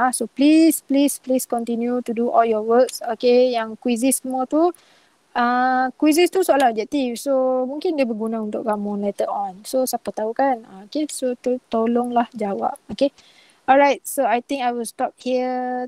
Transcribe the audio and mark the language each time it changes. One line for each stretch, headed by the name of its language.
English: So please continue to do all your works.
Malay: Okay, yang quizzes semua tu, quizzes tu soalan objektif. So mungkin dia berguna untuk kamu
English: later on.
Malay: So siapa tahu kan. Okay, so tolonglah jawab. Okay.
English: Alright, so I think I will stop here.